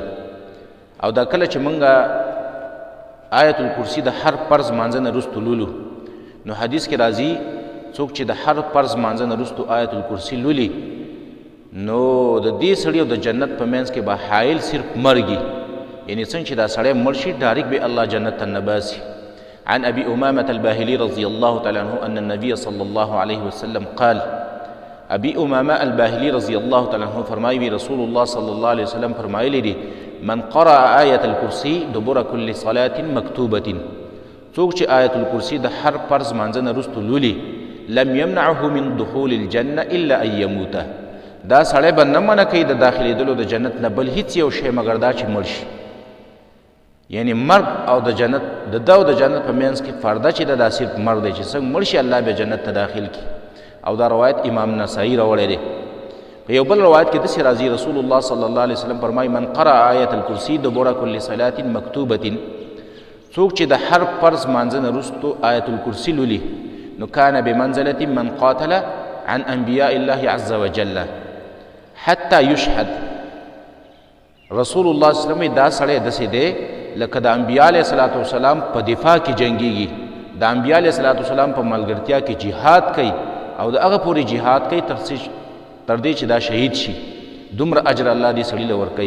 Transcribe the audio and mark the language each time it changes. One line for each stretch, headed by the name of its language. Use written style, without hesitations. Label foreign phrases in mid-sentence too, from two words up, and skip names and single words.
Pashto: او دا کله چې موږ آیت الکرسی د هر فرض مانځه نه وروسته لولو، نو حدیث کې راځي څوک چې د هر فرض مانځه نه وروسته آیت الکرسی لولي نو د دې سړي او د جنت په منځ کې به حایل صرف مرګي، یعنی څنګه چې دا سړی مړ شي ډایرکټ به الله جنت ته نه باسي.
Arabic: عن أبي أمامة الباهلي رضي الله تعالى عنه أن النبي صلى الله عليه وسلم قال، أبي أمامة الباهلي رضي الله تعالى عنه فرمایي رسول الله صلى الله عليه وسلم
Pashto: فرمایلی دي
Arabic: من قرأ آية الكرسي دبر كل صلاة مكتوبة،
Pashto: څوک چې آیت الکرسی د هر فرض مانځه نه وروسته لولي
Arabic: لم يمنعه من دخول الجنة إلا أن يموت،
Pashto: دا سړی به نه منع کوي د داخلېدلو د جنت نه بل هیڅ یو شی مګر دا چې مړ شي. یعنی مرګ او د جنت د ده او د جنت په منځ کې فرده چې دا صرف مرګ دی چې څنګه مړ شي الله به جنت ته داخل کړي. او دا روایت امام نسائی راوړی دی. په یو بل روایت کې داسې راځي رسول الله
Arabic: صلی الله علیه وسلم
Pashto: فرمایي
Arabic: من قرأ آیة الکرسی دبر کل صلاة مکتوبة،
Pashto: څوک چې د هر فرض مانځه نه وروسته آیت الکرسی لولي نو
Arabic: کان بمنزلة من قاتل عن انبیاء الله عز وجل حتی یشهد.
Pashto: رسول الله
Arabic: صلی الله علیه وسلم
Pashto: دا سړی داسې دی لکه د انبیاء
Arabic: علیه الصلاة والسلام
Pashto: په دفاع کې جنګیږي، د انبیاء
Arabic: علیه الصلاة والسلام
Pashto: په ملګرتیا کې جهاد کوي او د هغه پورې جهاد کوي تر دې چې دا شهید شي، دومره اجر الله دې سړي له ورکوي.